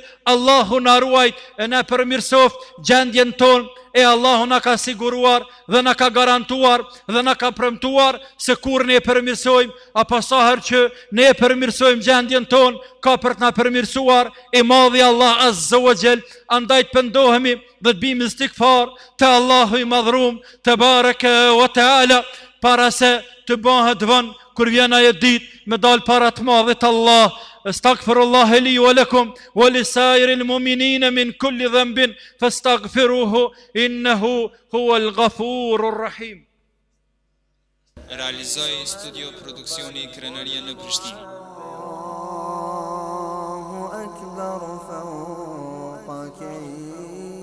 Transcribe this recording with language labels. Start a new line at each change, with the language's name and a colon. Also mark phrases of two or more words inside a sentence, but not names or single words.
Albanian: Allahu na ruajt e na përmirësoft gjendjen tonë, e Allahu na ka siguruar dhe na ka garantuar dhe na ka premtuar se kur ne e përmirësojmë, apo sa herë që ne e përmirësojmë gjendjen tonë, ka për të na përmirësuar i Madhi Allah
Arabic: عز وجل.
Albanian: Andaj të pendohemi dhe të bim istikfar te Allahu i madhrum te
Arabic: تبارك وتعالى,
Albanian: para se të bëhet vonë kur vjen ajo ditë me dal para të Madhit Allah.
Arabic: أستغفر الله لي ولكم ولسائر المؤمنين من كل ذنب فاستغفروه إنه هو الغفور الرحيم.
Albanian: Realizoi studio produksioni Krenaria në Prishtinë.
Arabic: الله أكبر فوق